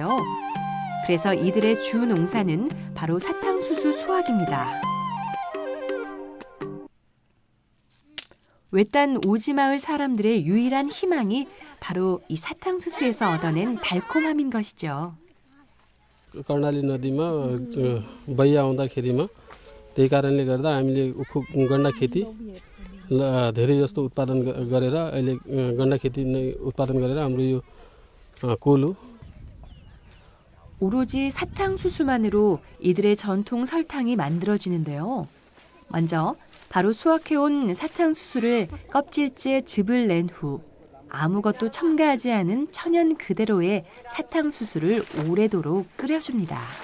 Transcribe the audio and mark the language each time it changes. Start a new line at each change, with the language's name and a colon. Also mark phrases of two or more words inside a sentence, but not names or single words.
Korean: 그래서 이들의 주 농사는 바로 사탕수수 수확입니다. 외딴 오지마을 사람들의 유일한 희망이 바로 이 사탕수수에서 얻어낸 달콤함인 것이죠.
Nepali: कर्णाली नदीमा बैया आउँदाखेरिमा त्यही कारणले गर्दा हामीले गन्डा खेती धेरै जस्तो उत्पादन गरेर अहिले गन्डा खेती नै उत्पादन गरेर हाम्रो यो कोलो
Korean: 오로지 사탕수수만으로 이들의 전통 설탕이 만들어지는데요. 먼저 바로 수확해온 사탕수수를 껍질째 즙을 낸 후 아무것도 첨가하지 않은 천연 그대로의 사탕수수를 오래도록 끓여줍니다.